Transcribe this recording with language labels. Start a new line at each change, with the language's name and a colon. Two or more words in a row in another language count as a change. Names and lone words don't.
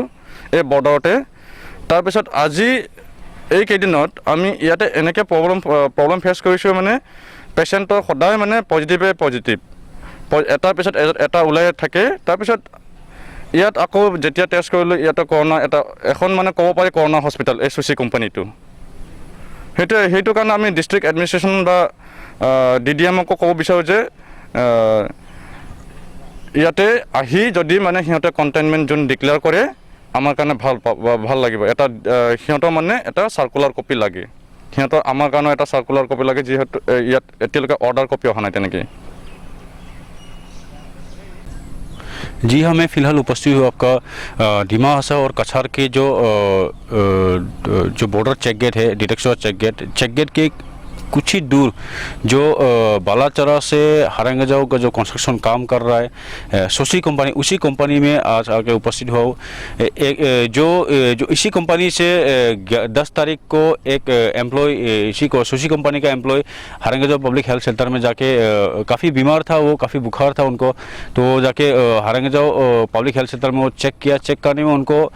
Assamese: এই বৰ্ডাৰতে তাৰপিছত আজি এইকেইদিনত আমি ইয়াতে এনেকৈ
English: problem face
Assamese: কৰিছোঁ মানে পেচেণ্টৰ সদায় মানে পজিটিভ এটাৰ পিছত এটা ওলাই থাকে তাৰপিছত ইয়াত আকৌ যেতিয়া টেষ্ট কৰিলোঁ ইয়াতে কৰোণা এখন মানে ক'ব পাৰি
English: corona hospital
Assamese: এই চুচি কোম্পানীটো সেইটো কাৰণে আমি
English: district administration
Assamese: বা DDMকো ক'ব বিচাৰোঁ যে ইয়াতে আহি যদি মানে সিহঁতে
English: containment zone declare
Assamese: কৰে আমাৰ কাৰণে ভাল লাগিব এটা সিহঁতৰ মানে এটা
English: circular copy
Assamese: লাগে সিহঁতৰ আমাৰ কাৰণে এটা
English: circular copy
Assamese: লাগে যিহেতু ইয়াত এতিয়ালৈকে
English: order copy
Assamese: অহা নাই তেনেকৈ
Hindi: जी हाँ मैं फ़िलहाल उपस्थित हूँ आपका डिमा हासाओ और कछार के जो
English: border check gate
Hindi: है
English: detection check gate
Hindi: के कुछ ही दूर जो बालाचरा से हारंगजाओ का जो कंस्ट्रक्शन काम कर रहा है सोसी कंपनी उसी कंपनी में आज आके उपस्थित हुआ जो इसी कंपनी से 10 तारीख को एक एम्प्लॉय सोसी कंपनी का एम्प्लॉय हारंगजाओ
English: public health center
Hindi: में जाके काफ़ी बीमार था वो काफ़ी बुखार था उनको तो जाके हारंगजाओ
English: public health center
Hindi: में वो चेक करने में उनको